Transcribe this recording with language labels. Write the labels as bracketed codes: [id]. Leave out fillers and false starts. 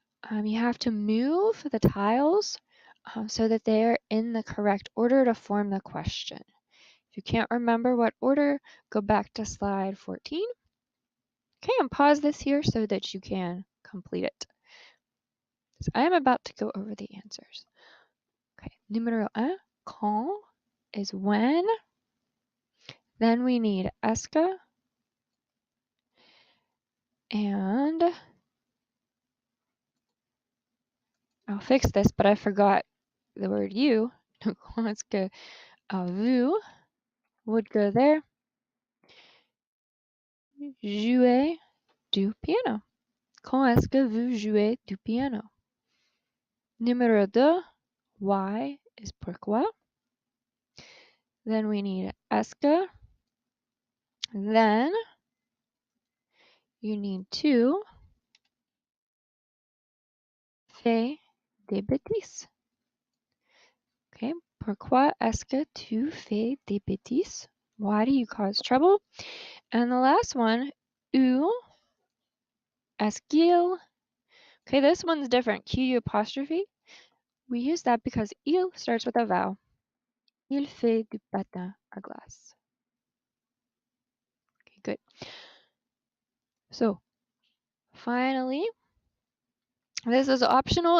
[en] You have to move the tiles so that they are in the correct order to form the question. If you can't remember what order, go back to slide 14. Okay, and pause this here so that you can complete it. So I am about to go over the answers. Okay, numéro 1, quand is when. Then we need est-ce que, and I'll fix this, but I forgot the word you. [fr] Quand est-ce que vous [en] would go there. [fr] Jouer du piano. Quand est-ce que vous jouez du piano? [en] Numéro 2, why is pourquoi. Then we need est-ce que. Then you need to [fr] fais des bêtises. Okay, pourquoi est-ce que tu fais des bêtises? [en] Why do you cause trouble? And the last one, [fr] où est-ce qu'il. [en] Okay, this one's different. Q apostrophe. We use that because il starts with a vowel. [fr] Il fait du patin à glace. [en] Okay, good. So, finally, this is optional.